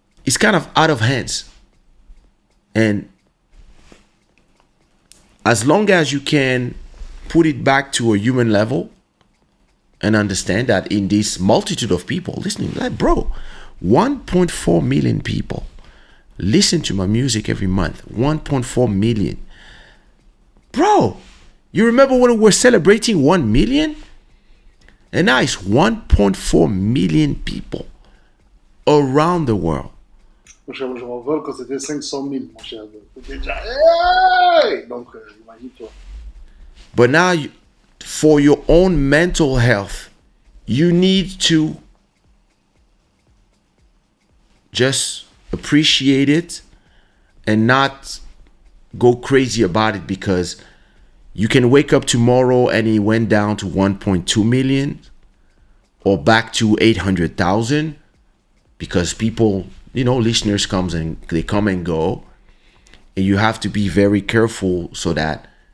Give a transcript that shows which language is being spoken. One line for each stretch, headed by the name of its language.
English: it's kind of out of hands. And as long as you can put it back to a human level and understand that in this multitude of people listening, like, bro, 1.4 million people listen to my music every month. 1.4 million. Bro, you remember when we were celebrating 1 million? And now it's 1.4 million people around the world.
French: Mon cher, moi, je m'envole quand c'était 500 000, mon cher. C'était déjà. Hey! Donc, imagine-toi.
English: But now, for your own mental health, you need to just appreciate it and not go crazy about it, because you can wake up tomorrow and it went down to 1.2 million or back to 800,000, because people, listeners they come and go, and you have to be very careful so that